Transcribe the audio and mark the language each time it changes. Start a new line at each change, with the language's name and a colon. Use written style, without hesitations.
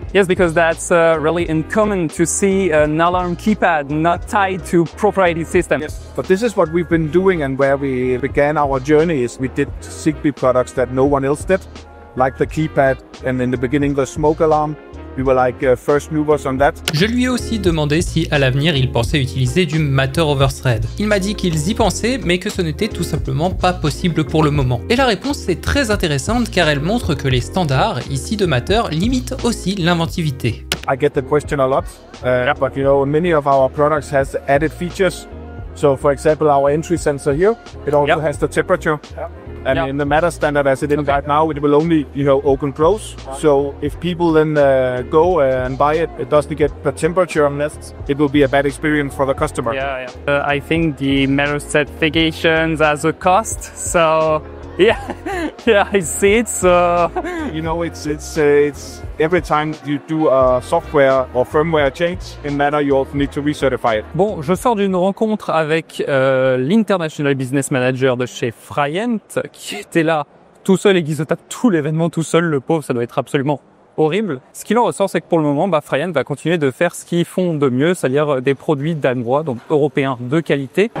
English: Yes, because that's really uncommon to see an alarm keypad not tied to proprietary system. Yes, but this is what we've been doing, and where we began our journey is we did Zigbee products that no one else did, like the keypad, and in the beginning the smoke alarm. We were like first movers on that.
French: Je lui ai aussi demandé si à l'avenir il pensait utiliser du Matter over Thread. Il m'a dit qu'ils y pensaient, mais que ce n'était tout simplement pas possible pour le moment. Et la réponse est très intéressante car elle montre que les standards, ici de Matter, limitent aussi l'inventivité.
English: I get the question a lot, but many of our products has added features. So for example, our entry sensor here, it also has the temperature. And in the Matter standard, as it is right now, it will only, open close. So if people then go and buy it, it doesn't get the temperature unless it will be a bad experience for the customer. Yeah. I think the Matter certifications has a cost. So yeah, I see it. So it's every time you do a software or firmware change in Matter, you also need to recertify it.
French: Bon, je sors d'une rencontre avec l'International Business Manager de chez Fryend qui était là tout seul et qui se tape tout l'événement tout seul, le pauvre, ça doit être absolument horrible. Ce qu'il en ressort, c'est que pour le moment, Fryend va continuer de faire ce qu'ils font de mieux, c'est-à-dire des produits danois, donc européens de qualité.